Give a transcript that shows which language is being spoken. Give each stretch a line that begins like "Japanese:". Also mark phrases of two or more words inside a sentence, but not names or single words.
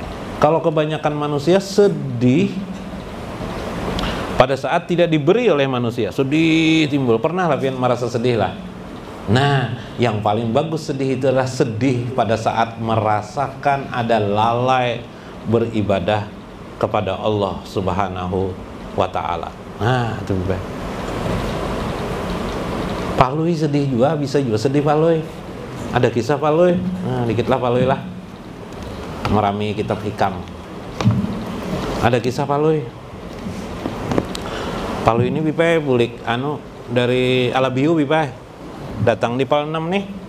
Indonesian: Kalau kebanyakan manusia sedih pada saat tidak diberi oleh manusia, sedih timbul. Pernah lah merasa sedih lah. Nah, yang paling bagus sedih itu adalah sedih pada saat merasakan ada lalai beribadah kepada Allah
Arabic: سبحانه وتعالى.
Indonesian: Nah, itu baik. Pak Lui sedih juga, bisa juga sedih Pak Lui. Ada kisah Pak Lui, nah, dikit lah Pak Lui lah, ngerami kitab hikam. Ada kisah Pak Lui.
Banjar: Pak Lui ini Bipai bulik dari Alabiu Bipai, datang di Pal 6 nih.